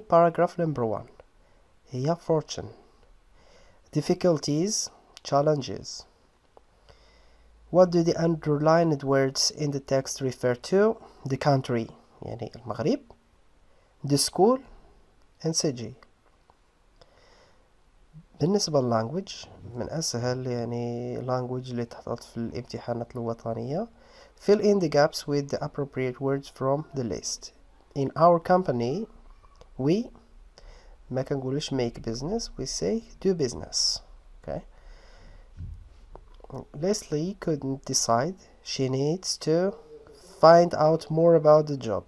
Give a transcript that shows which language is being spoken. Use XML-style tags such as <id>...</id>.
<en>paragraph number 1 هي fortune. difficulties challenges. What do the underlined words in the text refer to? the country</en> <ar>يعني المغرب,</ar> <en>the school and city.</en> <ar>بالنسبة للlanguage من أسهل يعني language اللي تحطت في الامتحانات الوطنية.</ar> <en>fill in the gaps with the appropriate words from the list. in our company we</en> <ar>ما كنقولش</ar> <en>make business, we say do business. okay. Leslie couldn't decide. She needs to find out more about the job.</en>